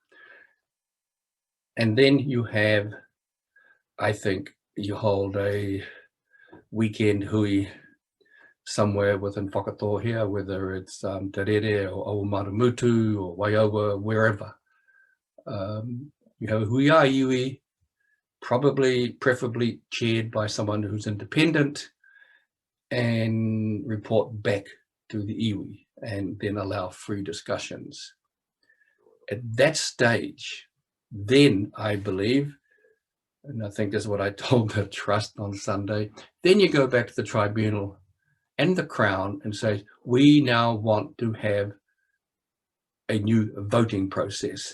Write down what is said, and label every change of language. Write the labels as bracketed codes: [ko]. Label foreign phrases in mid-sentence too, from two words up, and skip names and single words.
[en] And then you have, I think, you hold a weekend hui somewhere within Whakatohea, whether it's Te Rere or Oumaramutu or Waiowa, wherever. You have a [mi] hui a iwi, [en] preferably chaired by someone who's independent, and report back to the iwi, and then allow free discussions. At that stage, then I believe, and I think that's what I told the trust on Sunday, then you go back to the tribunal and the Crown and say, we now want to have a new voting process.